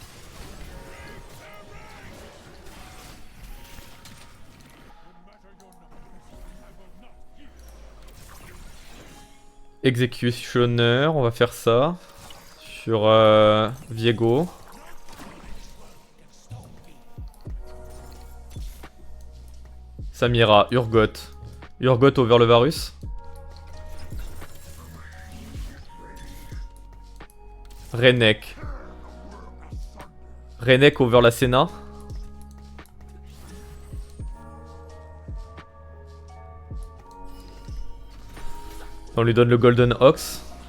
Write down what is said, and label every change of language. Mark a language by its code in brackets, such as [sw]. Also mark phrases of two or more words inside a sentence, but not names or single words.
[fr] Executioner, on va faire ça. Sur Viego. Samira, Urgot. Urgot over le Varus. Renek. Renek over la Senna. On lui donne le Golden Ox.